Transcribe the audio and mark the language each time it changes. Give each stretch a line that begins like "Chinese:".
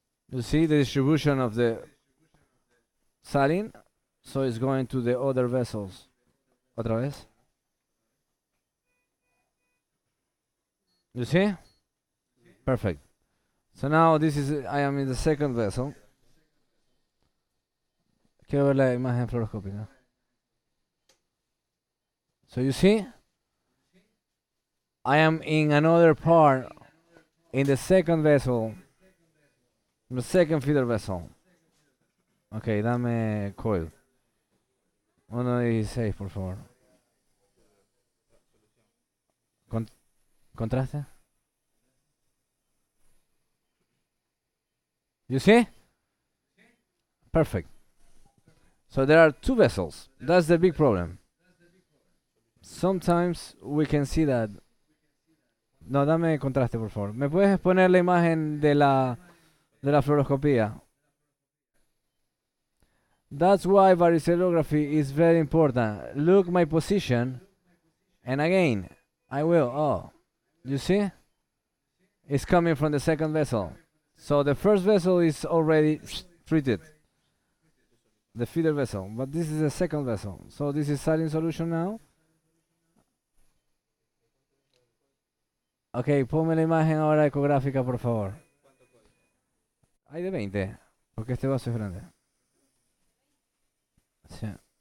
English: You see the distribution of the saline? So it's going to the other vessels.
Spanish: Otra vez.
English: You see? Perfect. So now this is, I am in the second vessel.
Spanish: Quiero ver la imagen fluoroscópica.
English: So you see? I am in another part, in the second vessel, the second feeder vessel.
Spanish: Okay, dame coil. 1.16, por favor. Contraste.
English: You see? Perfect. So there are two vessels. That's the big problem. Sometimes we can see that.
Spanish: No, dame contraste, por favor. ¿Me puedes poner la imagen de la fluoroscopía?
English: That's why varicellography is very important. Look my position, and again, I will. Oh, you see? It's coming from the second vessel. So the first vessel is already treated, the feeder vessel, but this is the second vessel. So this is saline solution now.
Spanish: Ok, ponme la imagen ahora ecográfica, por favor. Hay de 20, porque este vaso es grande. Sí.